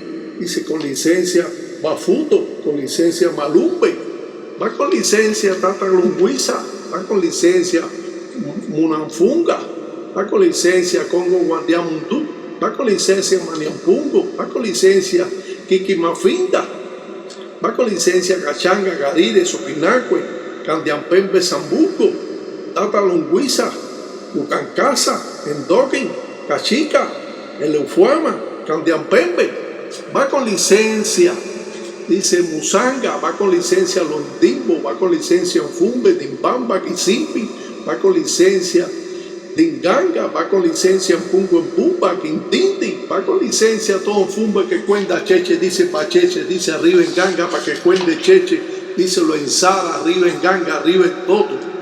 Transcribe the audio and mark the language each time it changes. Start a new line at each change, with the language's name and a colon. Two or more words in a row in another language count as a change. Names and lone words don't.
Spanish: Dice, con licencia Bafuto, con licencia Malumbe. Va con licencia Tata Lunguiza, va con licencia Munanfunga, va con licencia Congo Guandiamundú, va con licencia Maniampungo, va con licencia Kiki Mafinda, va con licencia Cachanga, Garire, Sopinacue, Candiampembe, Zambuco, Tata Lunguiza, Ucancasa, Endoquin, Cachica, Eleufuama, Candiampembe, va con licencia, dice Musanga, va con licencia Londimbo, va con licencia Fumbe, Dimbamba, Kisimpi, va con licencia Dinganga, va con licencia en Pungo en Pumba, Quintindi, va con licencia todo Fumbe que cuenta cheche, dice pacheche, dice arriba en Ganga para que cuente cheche, dice lo en Sara, arriba en Ganga, arriba en Toto.